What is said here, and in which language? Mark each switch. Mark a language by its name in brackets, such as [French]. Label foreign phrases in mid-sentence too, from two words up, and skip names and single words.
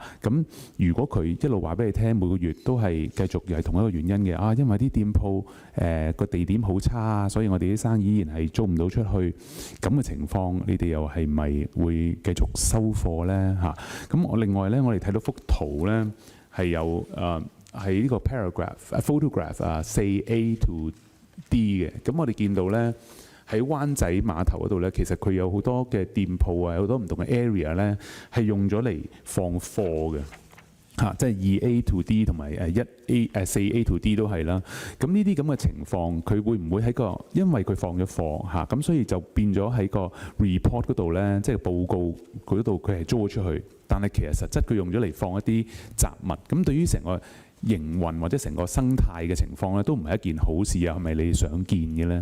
[Cantonese] 咁如果佢一路話俾你聽，每個月都係繼續又係同一個原因嘅啊，因為啲店鋪個地點好差，所以我哋啲生意依然係租唔到出去。咁嘅情況，你哋又係咪會繼續收貨咧嚇？咁我另外咧，我哋睇到幅圖咧係有喺呢個 photograph 4A to D 嘅。咁我哋見到咧，喺灣仔碼頭嗰度咧，其實佢有好多嘅店鋪啊，有好多唔同嘅 area 咧，係用咗嚟放貨嘅嚇，即係 2A to D 同埋 4A to D 都係啦。咁呢啲咁嘅情況，佢會唔會喺個因為佢放咗貨嚇，咁所以就變咗喺個 report 嗰度咧，即係報告嗰度佢係租咗出去，但係其實實質佢用咗嚟放一啲雜物。咁對於成個營運或者成個生態嘅情況咧，都唔係一件好事啊！係咪你想見嘅咧？